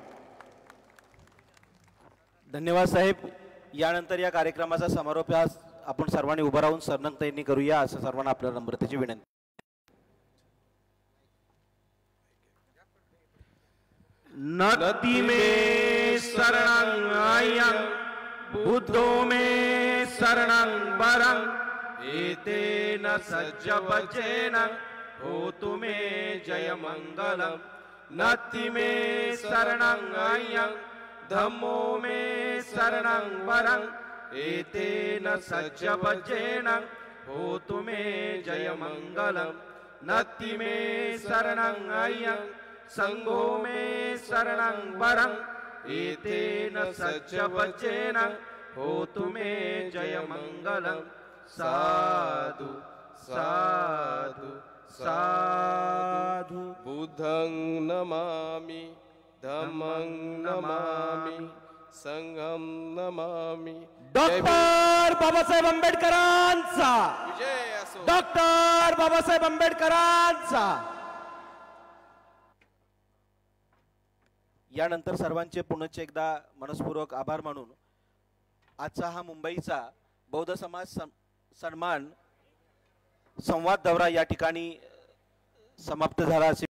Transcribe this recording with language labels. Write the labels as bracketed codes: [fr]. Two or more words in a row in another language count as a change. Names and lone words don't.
[mr] धन्यवाद साहेब। यानंतर या कार्यक्रमाचा समारोप आपण सर्वांनी उभं राहून सरनंगताईंनी करूया असं सर्वांना आपल्या नम्रतेची विनंती। [pi] नदी में शरणं आयं बुद्धो में शरणं वरं एतेन सज्जवचेन होतु मे जय मंगलम। नदी में शरणं आयं धम्मो में शरणं वरं एतेन सज्जवचेन होतु मे जय मंगलम। नदी में शरणं आयं संघो में शरणं वरं एतेन सज्जवचेन होतु मे जय मंगलम। साधु साधु साधु। बुद्धं नमामि धम्मं नमामि संघं नमामि। [mr] डॉक्टर बाबासाहेब आंबेडकरांचा विजय असो। डॉक्टर बाबासाहेब आंबेडकरांचा। यानंतर सर्वांचे पुनश्च एकदा मनस्पूर्वक आभार मानून आजचा हा मुंबईचा बौद्ध समाज सन्मान संवाद दौरा या ठिकाणी समाप्त झाला।